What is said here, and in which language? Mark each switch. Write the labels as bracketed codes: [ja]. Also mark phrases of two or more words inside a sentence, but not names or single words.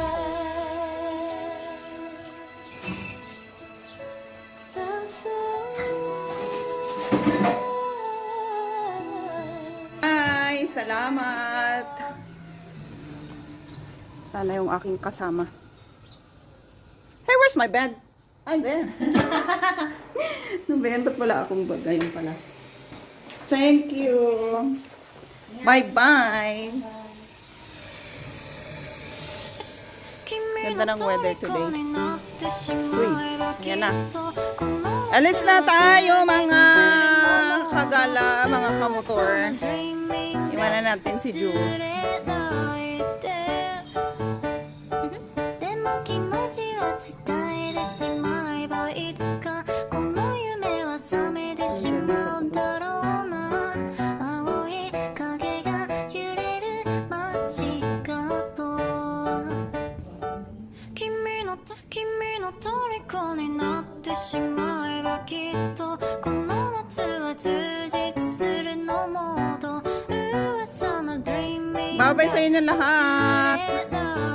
[en] Hi! [tl] Salamat! Sana yung aking kasama. [en] Hey, where's my bag? I'm there. [tl] Nabenta pala akong bag. Ayun pala. [en] Thank you. Bye-bye. [tl] Ganda ng [en] weather today. [tl] Uy, yan na. Alis na tayo mga kagala, mga kamotor. Iwanan natin si Jules. [ja] でも気持ちは伝えてしまえばいつかこの夢は覚めてしまうだろうな青い影が揺れる街角君の虜になってしまえばきっとこの夏は充実するのもっと噂の dreaming [tl] Babay sa inyo lahat.